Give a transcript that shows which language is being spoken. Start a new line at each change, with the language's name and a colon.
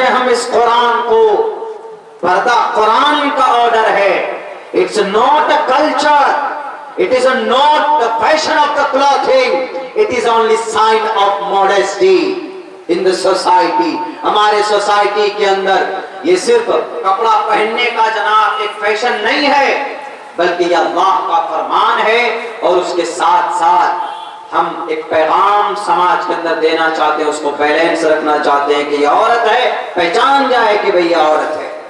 Urdu: اس قرآن کو پردہ قرآن کا آرڈر ہے.
English: It's not a culture. It is not the fashion of the clothing. It is only sign of modesty in the society.
Urdu: ہمارے society کے اندر یہ صرف کپڑا پہننے کا جناب ایک فیشن نہیں ہے، بلکہ یہ اللہ کا فرمان ہے. اور اس کے ساتھ ساتھ ہم ایک پیغام سماج کے اندر دینا چاہتے ہیں، اس کو بیلنس رکھنا چاہتے ہیں کہ یہ عورت ہے، پہچان جائے کہ بھئی یہ عورت ہے.